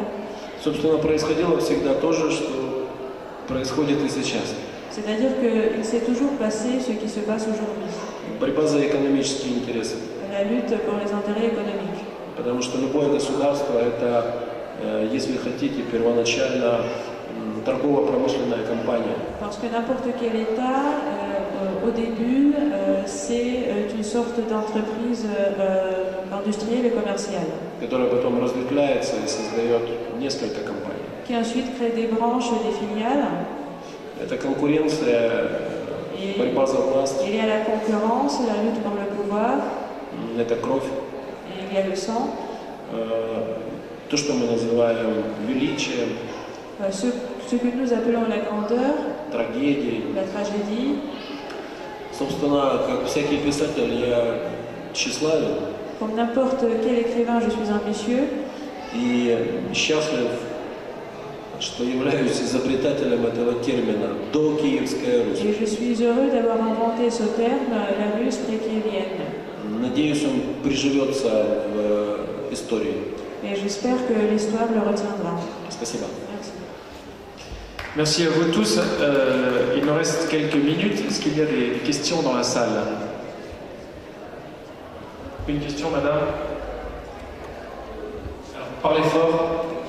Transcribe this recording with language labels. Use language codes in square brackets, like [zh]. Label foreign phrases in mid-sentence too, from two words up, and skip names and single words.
[ru] Собственно, происходило всегда то же, что происходит и сейчас. [fr] C'est-à-dire qu'il s'est toujours passé ce qui se passe aujourd'hui. [ru] Борьба за экономические интересы. [fr] La lutte pour les intérêts économiques. [ru] Потому что любое государство – это, если хотите, первоначально торгово-промышленная компания. [fr] Parce que n'importe quel État, au début, c'est une sorte d'entreprise industrielle et commerciale. [ru] Которая потом разветвляется и создает несколько компаний. [fr] Qui ensuite crée des branches, des filiales. [ru] Это конкуренция, борьба за власть. [fr] Il y a la concurrence, la lutte pour le pouvoir. [ru] Это кровь. [fr] Et il y a le sang. [ru] То, что мы называем величием. [fr] Ce que nous appelons la grandeur, [ru] трагедией. [fr] La tragédie. [ru] Собственно, как всякий писатель, я тщеславен. [fr] Comme n'importe quel écrivain, je suis ambitieux. [ru] И счастлив что являюсь изобретателем этого термина «докиевская Русь». [fr] Et je suis heureux d'avoir inventé ce terme, la Russe prékievienne. [ru] Надеюсь, он приживется в истории. [fr] Et j'espère que l'histoire le retiendra. [ru] Спасибо. [fr] Merci. Merci à vous tous. Il nous reste quelques minutes. Est-ce qu'il y a des questions dans la salle? Une question, madame? Alors, parlez fort.